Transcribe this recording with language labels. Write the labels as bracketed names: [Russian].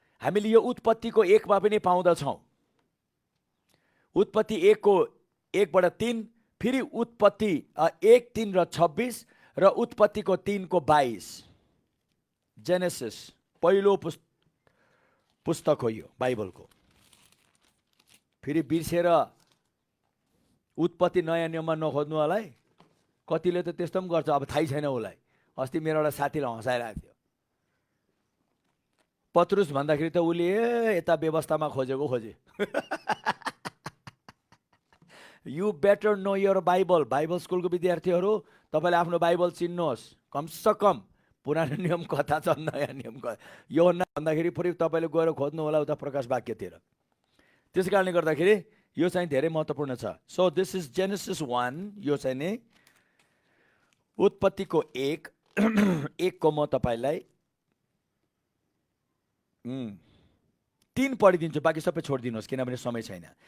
[Nepali] हामीले यो उत्पत्तिको 1मा पनि पाउँदछौँ। उत्पत्ति 1:1 बाट 3, फेरि उत्पत्ति 1:3 र 26, र उत्पत्तिको 3:22। जेनेसिस पहिलो पुस्तक हो यो बाइबलको। फेरि बिर्सेर उत्पत्ति नयाँ नियममा नखोज्नु होला है। कतिले त त्यस्तो पनि गर्छ, अब थाहै छैन उसलाई। अस्ति मेरो एउटा साथीले हँसाइरहेको थियो। पत्रुस भन्दाखेरि त उसले यता व्यवस्थामा खोजे। [English] You better know your Bible. [Nepali] Bible स्कुलको विद्यार्थीहरू, तपाईँले आफ्नो बाइबल चिन्नुहोस्। कमसेकम पुरानो नियम कथा छ, नयाँ नियम कथा। यूहन्ना भन्दाखेरि फेरि तपाईँले गएर खोज्नु होला उता प्रकाश वाक्यतिर। त्यस कारणले गर्दाखेरि यो चाहिँ धेरै महत्त्वपूर्ण छ। [English] So this is Genesis 1। [Nepali] यो चाहिँ नि उत्पत्तिको 1 को म तपाईँलाई 3 पढिदिन्छु, बाँकी सबै छोडिदिनुहोस् किनभने समय छैन।